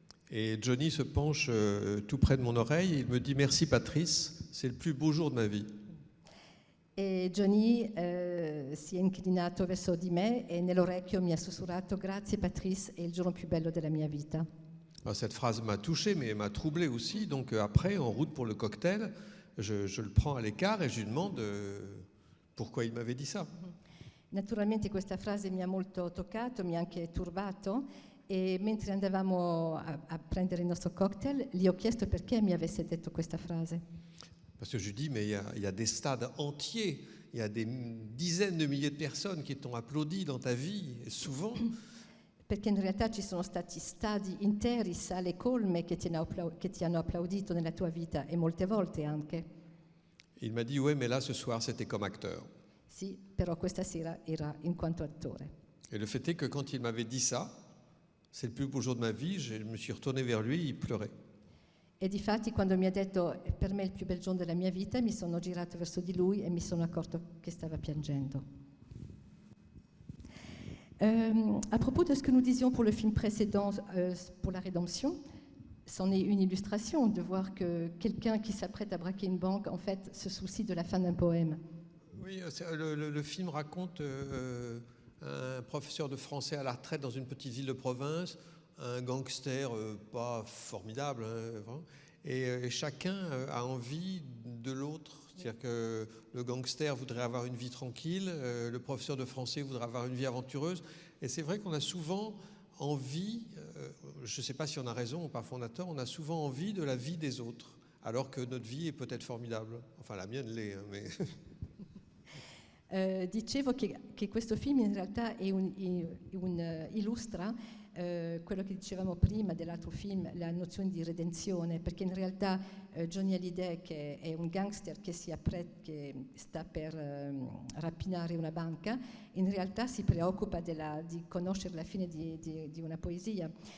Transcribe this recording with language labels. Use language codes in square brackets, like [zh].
[fr] Et Johnny se penche tout près de mon oreille et il me dit « Merci Patrice, c'est le plus beau jour de ma vie ». [it] E Johnny si è inclinato verso di me e nell'orecchio mi ha sussurrato «Grazie Patrice, è il giorno più bello della mia vita». [fr] Alors, cette phrase m'a touché mais m'a troublé aussi, donc après, en route pour le cocktail, je le prends à l'écart et je lui demande pourquoi il m'avait dit ça. [it] Naturalmente questa frase mi ha molto toccato, mi ha anche turbato e mentre andavamo a prendere il nostro cocktail gli ho chiesto perché mi avesse detto questa frase. [fr] Parce que je lui dis, mais il y a des stades entiers, il y a des dizaines de milliers de personnes qui t'ont applaudi dans ta vie, et souvent. [it] Perché in realtà ci sono stati stadi interi, sale colme che ti hanno applaudito nella tua vita e molte volte anche. [fr] Il m'a dit, ouais, mais là, ce soir, c'était comme acteur. [it] Sì, però questa sera era in quanto attore. [fr] Et le fait est que quand il m'avait dit ça, c'est le plus beau jour de ma vie, je me suis retourné vers lui, il pleurait. [it] E difatti quando mi ha detto per me è il più bel giorno della mia vita, mi sono girato verso di lui e mi sono accorto che stava piangendo. [fr] À propos de ce que nous disions pour le film précédent, pour la rédemption, c'en est une illustration de voir que quelqu'un qui s'apprête à braquer une banque, en fait, se soucie de la fin d'un poème. Oui, le film raconte un professeur de français à la retraite dans une petite ville de province, un gangster pas formidable, hein, et chacun a envie de l'autre. C'est-à-dire que le gangster voudrait avoir une vie tranquille, le professeur de français voudrait avoir une vie aventureuse. Et c'est vrai qu'on a souvent envie, je ne sais pas si on a raison ou pas fondateur, on a souvent envie de la vie des autres, alors que notre vie est peut-être formidable. Enfin, la mienne l'est, hein, mais... [it] Dicevo che questo film in realtà illustra quello che dicevamo prima dell'altro film, la nozione di redenzione, perché in realtà Johnny Hallyday, che è un gangster che sta per rapinare una banca, in realtà si preoccupa di conoscere la fine di una poesia.